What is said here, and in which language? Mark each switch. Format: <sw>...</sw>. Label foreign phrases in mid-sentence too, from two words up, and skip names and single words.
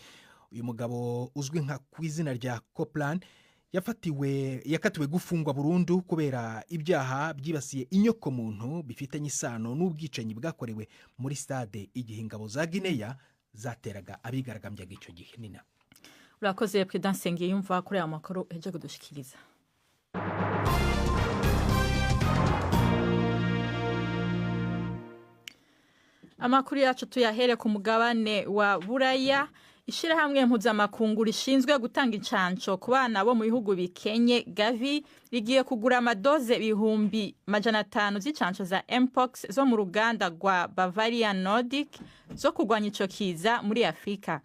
<rn>Uyu mugabo uzwi nka kwizina rya Copland yakatiwe gufungwa burundu kubera ibyaha byibasiye inyoko muntu bifitanye isano n'ubwicanyi bwakorewe muri stade igihe ingabo za Guinea zateraga abigaragambyaga icyo gihe. Nina urakoze President Nsengiyumva kuri aya makuru ejo kudushikiriza. Amakuru yacu tuyahere ku mugabane wa Buraya. Ishirahamwe mpuzamakungu rishinzwe gutanga incanco ku bana bo mu bihugu bikenye Gavi rigiye kugura amadoze ibihumbi 500 z'icanco za Mpox zo mu ruganda rwa Bavarian Nordic zo kurwanya ico kiza muri Afrika.</rn>